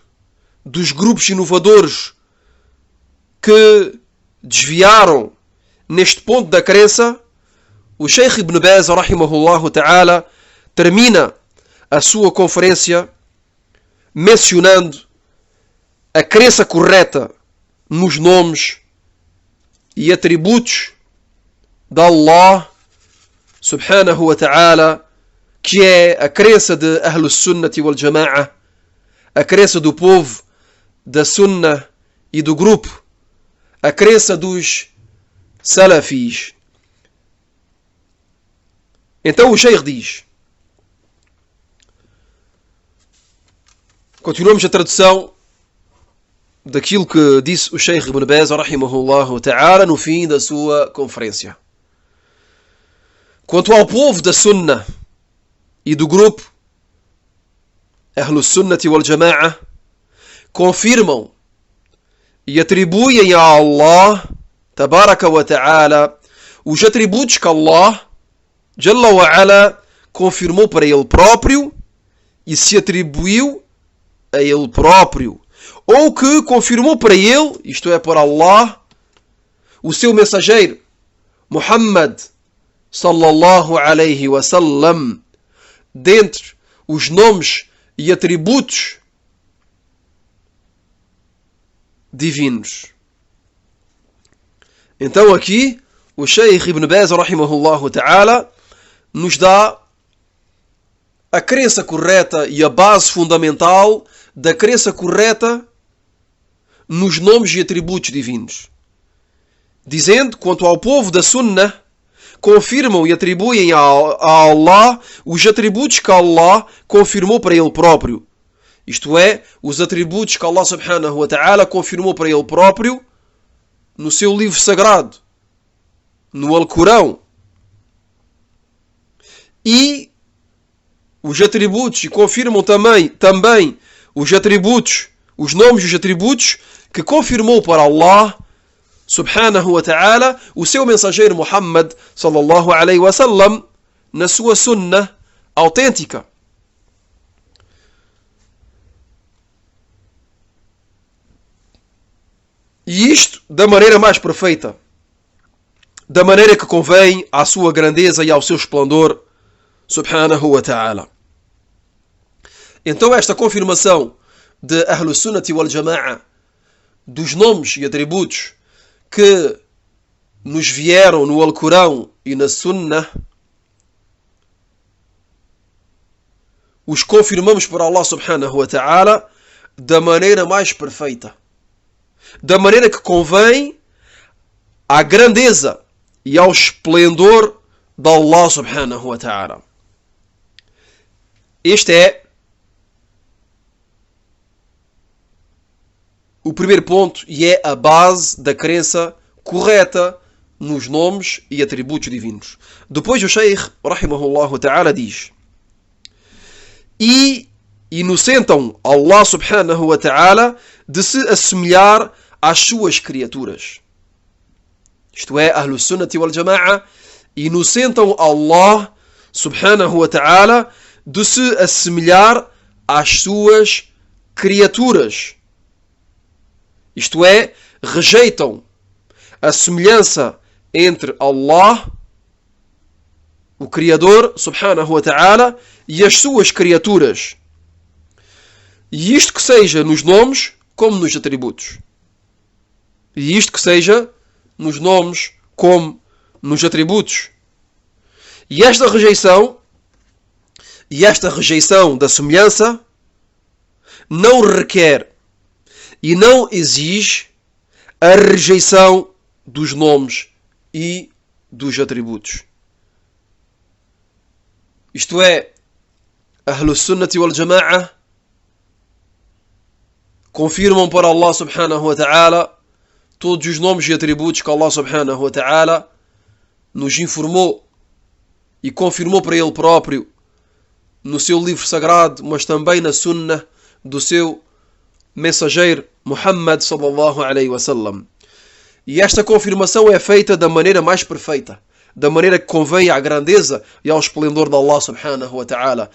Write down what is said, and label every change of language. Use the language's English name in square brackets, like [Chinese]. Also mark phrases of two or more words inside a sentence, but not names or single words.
[Portuguese] dos grupos inovadores que desviaram neste ponto da crença, o Sheikh Ibn Baz, [Arabic] رحمه الله تعالى, [Portuguese] termina a sua conferência mencionando a crença correta nos nomes e atributos de Allah [Arabic] سبحانه وتعالى, [Portuguese] que é a crença de [Arabic] أهل السنة والجماعة, [Portuguese] a crença do povo da Sunnah e do grupo, a crença dos Salafis. Então o Sheikh diz, continuamos a tradução daquilo que disse o Sheikh Ibn Baz, [Arabic] رحمه الله تعالى, [Portuguese] no fim da sua conferência. Quanto ao povo da Sunnah e do grupo [Arabic] أهل السنة والجماعة, [Portuguese] confirmam e atribuem a Allah [Arabic] تبارك وتعالى [Portuguese] os atributos que Allah [Arabic] جل و [Portuguese] ala confirmou para ele próprio e se atribuiu a ele próprio, ou que confirmou para ele, isto é, para Allah, o seu mensageiro Muhammad [Arabic] صلى الله عليه وسلم, [Portuguese] dentre os nomes e atributos divinos. Então aqui o Sheikh Ibn Baz, [Arabic] رحمه الله تعالى, [Portuguese] nos dá a crença correta e a base fundamental da crença correta nos nomes e atributos divinos. Dizendo, quanto ao povo da Sunnah, confirmam e atribuem a Allah os atributos que Allah confirmou para ele próprio. Isto é, os atributos que Allah [Arabic] سبحانه وتعالى [Portuguese] confirmou para ele próprio no seu livro sagrado, no Alcorão. E os atributos, e confirmam também os atributos, os nomes e os atributos que confirmou para Allah [Arabic] سبحانه وتعالى [Portuguese] o seu mensageiro Muhammad [Arabic] صلى الله عليه وسلم [Portuguese] na sua sunnah autêntica. E isto da maneira mais perfeita, da maneira que convém à sua grandeza e ao seu esplendor [Arabic] سبحانه وتعالى. [Portuguese] Então esta confirmação de [Arabic] أهل السنة والجماعة [Portuguese] dos nomes e atributos que nos vieram no Alcorão e na Sunnah, os confirmamos por Allah [Arabic] سبحانه وتعالى [Portuguese] da maneira mais perfeita, da maneira que convém à grandeza e ao esplendor de Allah [Arabic] سبحانه وتعالى. [Portuguese] Este é o primeiro ponto e é a base da crença correta nos nomes e atributos divinos. Depois o Sheikh, [Arabic] رحمه الله تعالى, [Portuguese] diz: e inocentam Allah [Arabic] سبحانه وتعالى [Portuguese] de se assemelhar às suas criaturas. Isto é, [Arabic] أهل السنة والجماعة [Portuguese] inocentam Allah [Arabic] سبحانه وتعالى [Portuguese] de se assemelhar às suas criaturas. Isto é, rejeitam a semelhança entre Allah, o Criador [Arabic] سبحانه وتعالى, [Portuguese] e as suas criaturas. E isto que seja nos nomes como nos atributos. E isto que seja nos nomes como nos atributos. E esta rejeição da semelhança não requer e não exige a rejeição dos nomes e dos atributos. Isto é, [Arabic] أهل السنة والجماعة [Portuguese] confirmam para Allah [Arabic] سبحانه وتعالى [Portuguese] todos os nomes e atributos que Allah [Arabic] سبحانه وتعالى [Portuguese] nos informou e confirmou para Ele próprio no seu livro sagrado, mas também na Sunnah do seu mensageiro Muhammad [Arabic] صلى الله عليه وسلم. [Portuguese] E esta confirmação é feita da maneira mais perfeita, da maneira que convém à grandeza e ao esplendor de Allah [Arabic] سبحانه وتعالى.